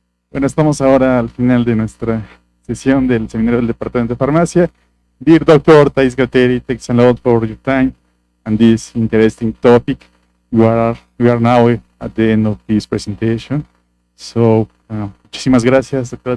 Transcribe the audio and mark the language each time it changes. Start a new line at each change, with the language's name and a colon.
Spanish: Bueno, estamos ahora al final de nuestra sesión del Seminario del Departamento de Farmacia.
English: Dear Dr. Thais Gateri, thanks a lot for your time and this interesting topic. We are now at the end of this presentation.
Spanish: So, muchísimas gracias, Dr.